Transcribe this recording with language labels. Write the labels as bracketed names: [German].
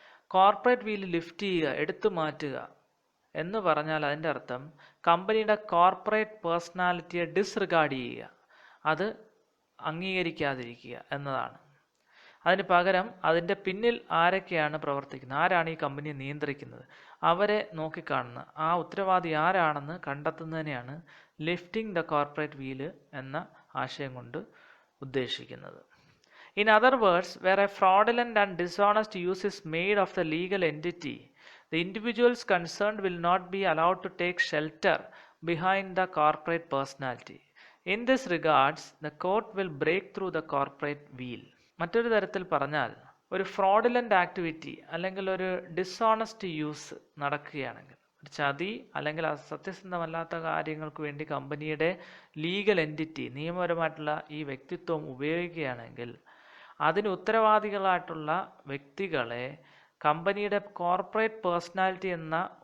[Malayalam] Corporate wheel lift ചെയ്യുക, എടുത്തു മാറ്റുക എന്ന് പറഞ്ഞാൽ അതിൻ്റെ അർത്ഥം കമ്പനിയുടെ കോർപ്പറേറ്റ് പേഴ്സണാലിറ്റിയെ ഡിസ്റിഗാർഡ് ചെയ്യുക, അത് അംഗീകരിക്കാതിരിക്കുക എന്നതാണ്. അതിന് പകരം അതിൻ്റെ പിന്നിൽ ആരൊക്കെയാണ് പ്രവർത്തിക്കുന്നത്, ആരാണ് ഈ കമ്പനിയെ നിയന്ത്രിക്കുന്നത്, അവരെ നോക്കിക്കാണുന്ന ആ ഉത്തരവാദി ആരാണെന്ന് കണ്ടെത്തുന്നതിനെയാണ് ലിഫ്റ്റിംഗ് ദ കോർപ്പറേറ്റ് വീല് എന്ന ആശയം കൊണ്ട് ഉദ്ദേശിക്കുന്നത്. [English] In other words, where a fraudulent and dishonest use is made of the legal entity, the individuals concerned will not be allowed to take shelter behind the corporate personality. In this regards, the court will break through the corporate veil. [Malayalam] മറ്റൊരു തരത്തിൽ പറഞ്ഞാൽ, ഒരു fraudulent activity അല്ലെങ്കിൽ ഒരു dishonest use നടക്കുകയാണെങ്കിൽ, ഒരു ചതി അല്ലെങ്കിൽ സത്യസന്ധമല്ലാത്ത കാര്യങ്ങൾക്ക് വേണ്ടി കമ്പനിയുടെ ലീഗൽ എൻറ്റിറ്റി, നിയമപരമായിട്ടുള്ള ഈ വ്യക്തിത്വം ഉപയോഗിക്കുകയാണെങ്കിൽ അതിന് ഉത്തരവാദികളായിട്ടുള്ള വ്യക്തികളെ കമ്പനിയുടെ കോർപ്പറേറ്റ് പേഴ്സണാലിറ്റി എന്ന